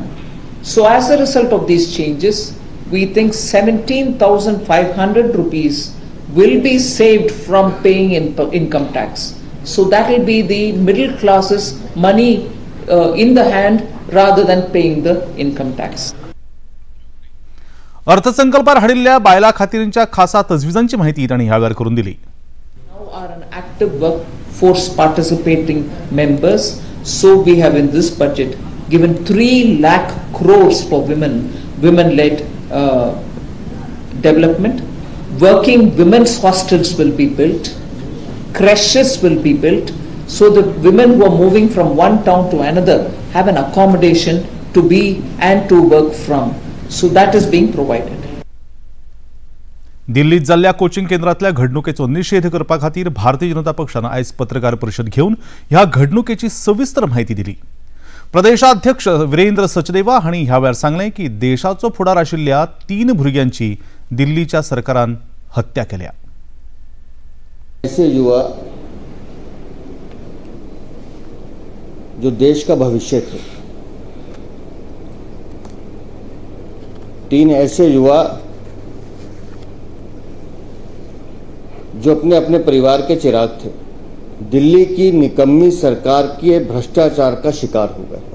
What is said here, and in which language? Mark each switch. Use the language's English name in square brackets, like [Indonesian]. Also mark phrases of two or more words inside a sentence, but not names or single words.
[English] So as a result of these changes, we think 17,500 rupees will be saved from paying income tax. So that will be the middle class's money in the hand rather than paying the income tax. [Konkani] अर्थसंकल्पात हाडिल्ल्या बायलां खातीरच्या खासा तजवीजांची माहिती तांणी ह्या वेळार करून दिली। [English] Now are an active workforce participating members, so we have in this budget given 3 lakh crores for women-led development. Working women's hostels will be built, creches will be built, so that women who are moving from one town to another have an accommodation to be and to work from. So that is being provided. [Konkani] दिल्लीत जाल्ल्या कोचिंग केंद्रातल्या घडणुकेचो निषेध करपा खातीर भारतीय जनता पक्षान आयज पत्रकार परिशद घेवन ह्या घडणुकेची सविस्तर माहिती दिली। प्रदेशाध्यक्ष वीरेंद्र सचदेवा हांणी ह्या वेळार सांगलें की देशाचो फुडार आशिल्ल्या 3 भुरग्यांची दिल्लीच्या सरकारान हत्या केल्या। [Hindi] ऐसे युवा जो देश का भविष्य थे, 3 ऐसे युवा जो अपने अपने परिवार के चिराग थे, दिल्ली की निकम्मी सरकार के भ्रष्टाचार का शिकार हो गए।